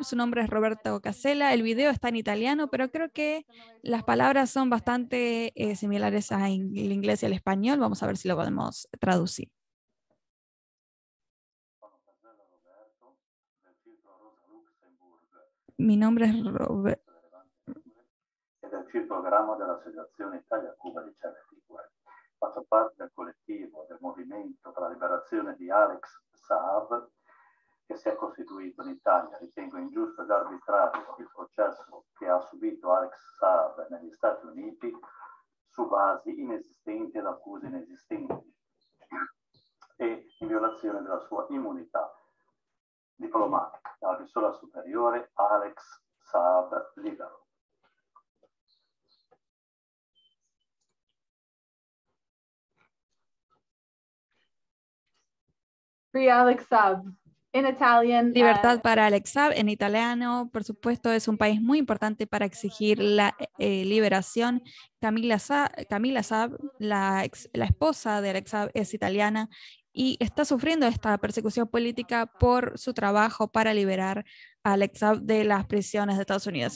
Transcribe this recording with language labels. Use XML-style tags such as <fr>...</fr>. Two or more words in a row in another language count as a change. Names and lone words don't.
<es>Su nombre es Roberto Casella. El video está en italiano, pero creo que las palabras son bastante similares al inglés y al español. Vamos a ver si lo podemos traducir. Mi nombre es Roberto.</es> <it>Del programma dell'Associazione Italia-Cuba di</it> <en>Charity Work.</en> <it>Faccio parte del collettivo del movimento per la liberazione di Alex Saab che si è costituito in Italia. Ritengo ingiusto ed arbitrario il processo che ha subito Alex Saab negli Stati Uniti su basi inesistenti ed accuse inesistenti e in violazione della sua immunità diplomatica. Al Visola Superiore, Alex Saab libero.</it> <en>Free Alex Saab.</en> <es>En Italian. Libertad para Alex Saab en italiano, por supuesto, es un país muy importante para exigir la liberación. Camila Saab, la esposa de Alex Saab, es italiana y está sufriendo esta persecución política por su trabajo para liberar a Alex Saab de las prisiones de Estados Unidos.</es>